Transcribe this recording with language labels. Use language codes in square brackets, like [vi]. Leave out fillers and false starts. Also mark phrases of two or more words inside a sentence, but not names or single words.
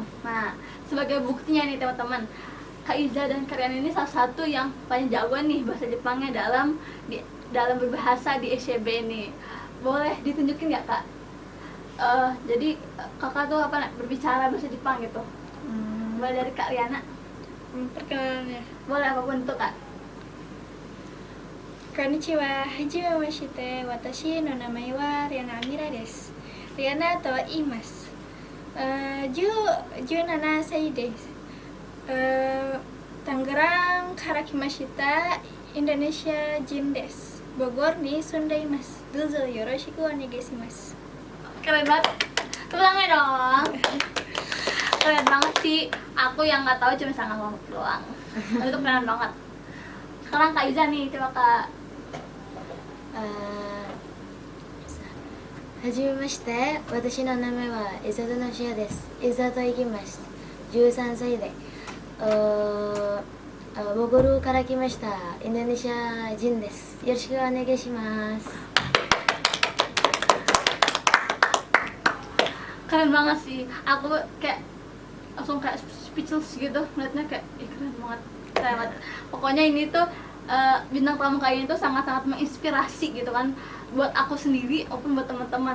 [id] Nah, sebagai buktinya nih teman-teman, Kak Iza dan Kak Riana ini salah satu yang paling jago nih bahasa Jepangnya dalam berbahasa di SCB ini. Boleh ditunjukin nggak Kak? Jadi kakak tuh berbicara bahasa Jepang gitu. Mulai dari Kak Riana. Perkenalannya. Boleh apapun itu Kak. [ja] こんにちは、はじめまして、私の名前はRiana Amiraです. Riana to iimasu. 17歳です。Tangerangから来ました Indonesia Jin desu. Bogorに住んでいます。どうぞよろしくお願いします. [id] Keren banget. Tepuk tangan dong. Keren banget sih. Aku yang nggak tahu cuma sangat ngomong doang. Tapi itu keren banget. Sekarang Kak Iza nih, coba Kak. [ja] はじめまして、私の名前はイザトのシアです。イザト行きました。13歳で、ボゴルから来ましたインドネシア人です。よろしくお願いします。 [id] Keren banget sih. Aku kayak langsung kayak speechless gitu ngeliatnya kayak keren banget. Keren banget. Pokoknya ini tuh bintang tamu kali ini tuh sangat-sangat menginspirasi gitu kan buat aku sendiri maupun buat teman-teman.